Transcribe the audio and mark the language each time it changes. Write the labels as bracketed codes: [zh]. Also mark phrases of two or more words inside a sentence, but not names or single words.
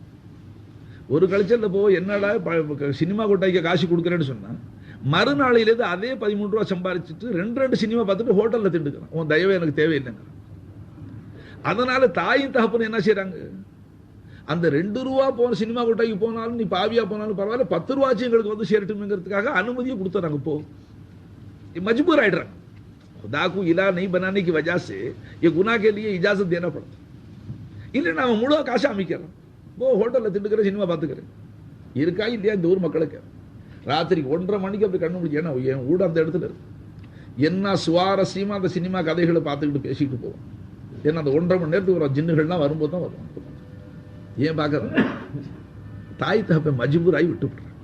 [ta] ஒரு கல்ச்சர்ல போ என்னடா சினிமா கொட்டாய்க்கு காசு கொடுக்குறேன்னு சொன்னா, மறுநாளையிலேருந்து அதே 13 ரூபா சம்பாதிச்சுட்டு 2 சினிமா பார்த்துட்டு ஹோட்டல்ல திண்டுக்கிறான். உன் தயவு எனக்கு தேவையில்லைங்க. அதனால தாயும் தகப்பன் என்ன செய்யறாங்க, அந்த 2 ரூபா போன சினிமா கொட்டாய்க்கு போனாலும் நீ பாவியா போனாலும் பரவாயில்ல 10 ரூபாச்சும் எங்களுக்கு வந்து சேரட்டும்ங்கிறதுக்காக அனுமதியை கொடுத்துறாங்க. போ मजबूर ஆயிடுறாங்க. [hi] खुदा को इला नहीं बनाने की वजह से ये गुनाह के लिए इजाजत देना पड़ता. [ta] இல்லைன்னா அவன் முழு காசு அமைக்கிறான். போ ஹோட்டலில் திண்டுக்கிற சினிமா பார்த்துக்கிறேன் இருக்கா இல்லையா இந்த ஊர் மக்களுக்கு. ராத்திரிக்கு 1:30 மணிக்கு அப்படி கண்ணு முடிச்சு, ஏன்னா என் ஊட அந்த இடத்துல இருக்கு. என்ன சுவாரஸ்யமா அந்த சினிமா கதைகளை பார்த்துக்கிட்டு பேசிட்டு போவோம். ஏன்னா அந்த 1:30 மணி நேரத்துக்கு ஒரு ஜின்னுகள்லாம் வரும்போது தான் வரும். ஏன் பார்க்கறேன், தாய் தகப்பன் மஜ்பூராகி விட்டுப்படுறேன்.